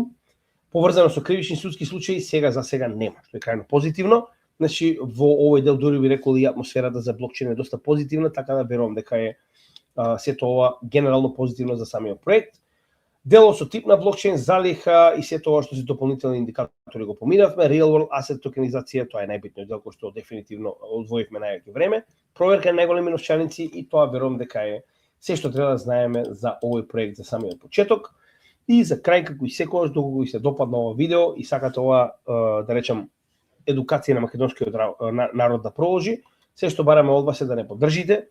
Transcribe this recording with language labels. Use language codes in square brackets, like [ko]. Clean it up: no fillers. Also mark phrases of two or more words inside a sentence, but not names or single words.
[mk] Поврзано со кривични судски случаи за сега нема, што е крајно позитивно. Значи во овој дел дури би рекол и атмосферата за блокчейн е доста позитивна, така да верувам дека е сето ова генерално позитивно за самиот проект. Дело со тип на блокчейн, залиха и сето ова што се дополнителни индикатори го поминавме, [en] real world asset [mk] токенизација, тоа е најбитниот дел кој што дефинитивно одвоивме највеќе време, проверка на најголеми новчаници и тоа верувам дека е се што треба да знаеме за овој проект за самиот почеток. И за крај, како и секогаш, доколку ви се допадна ова видео и сакате ова, да речам, едукација на македонскиот народ да продолжи, се што бараме од вас е да не поддржите.